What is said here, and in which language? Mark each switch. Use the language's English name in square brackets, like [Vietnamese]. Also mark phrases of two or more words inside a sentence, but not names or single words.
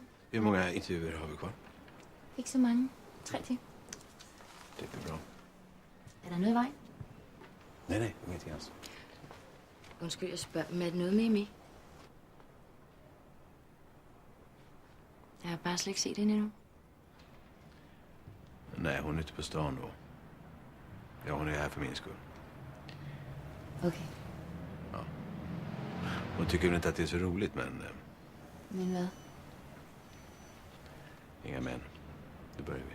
[Swedish] Hur många intervjuer har vi kvar? [Danish] Ikke så mange. 3 til. [Swedish] Det blir bra. [Danish] Er der noget i vejen? [Swedish] Nej, ingenting alls. [Danish] Undskyld, jeg spørger, men er det noget med Emmy? Jeg har bare slet ikke set hende endnu. [Swedish] Nej, hon är ute på stan då. Ja, hon är här för min skull. Okay. Hon tycker väl inte att det är så roligt, men [Danish] Men hvad? [Swedish] inga men. Då börjar vi.